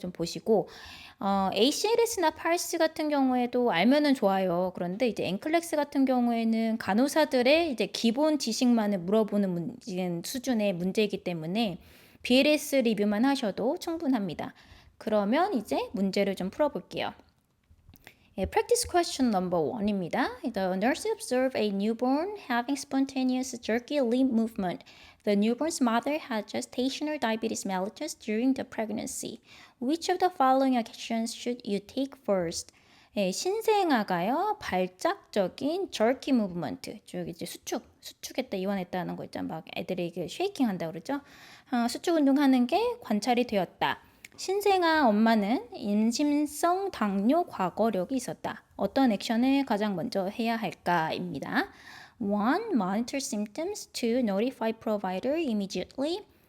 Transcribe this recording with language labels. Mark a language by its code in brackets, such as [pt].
[ko] 좀 보시고 ACLS나 PALS 같은 경우에도 알면은 좋아요. 그런데 이제 엔클렉스 같은 경우에는 간호사들의 이제 기본 지식만을 물어보는 수준의 문제이기 때문에 BLS 리뷰만 하셔도 충분합니다. 그러면 이제 문제를 좀 풀어볼게요. 예, [en] practice question number 1입니다. The nurse observed a newborn having spontaneous jerky limb movement. The newborn's mother had gestational diabetes mellitus during the pregnancy. Which of the following actions should you take first? [ko] 예, 신생아가요 발작적인 jerky movement, 쭉 이제 수축했다 이완했다는 거 있잖아. 막 애들이 이게 쉐이킹 한다 그러죠. 수축 운동하는 게 관찰이 되었다. 신생아 엄마는 임신성 당뇨 과거력이 있었다. 어떤 액션을 가장 먼저 해야 할까입니다. [en] 1. Monitor symptoms. 2. Notify provider immediately.